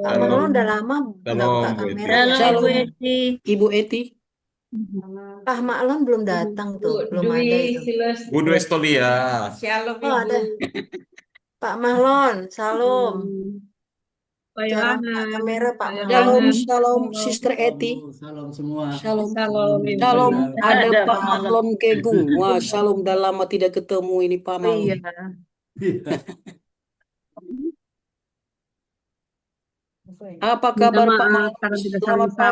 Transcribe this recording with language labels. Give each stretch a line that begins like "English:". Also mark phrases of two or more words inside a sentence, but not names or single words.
Indonesian: Pak Mahlon udah lama nggak buka Shalom, Bu kamera. Eti. ya. Shalom Ibu Shalom. Eti. Ibu Eti. Pak Mahlon belum datang tuh, belum ada Dwi itu. Silas. Budu Estolia. Shalom Oh, Ibu. ada. Pak Mahlon, salam. Pak Jarang buka Yohanan, kamera Pak Pak Mahlon. Shalom, Yohanan, shalom, salam. Sister Eti. Salam semua. Shalom. Salam, Ibu. Shalom, ada Ada Pak Pak Mahlon. Mahlon Kegung. Wah, shalom, udah lama tidak ketemu ini Pak Oh, Mahlon. iya. Apa Minta kabar Pak maaf Mahlon? karena tidak Selamat saling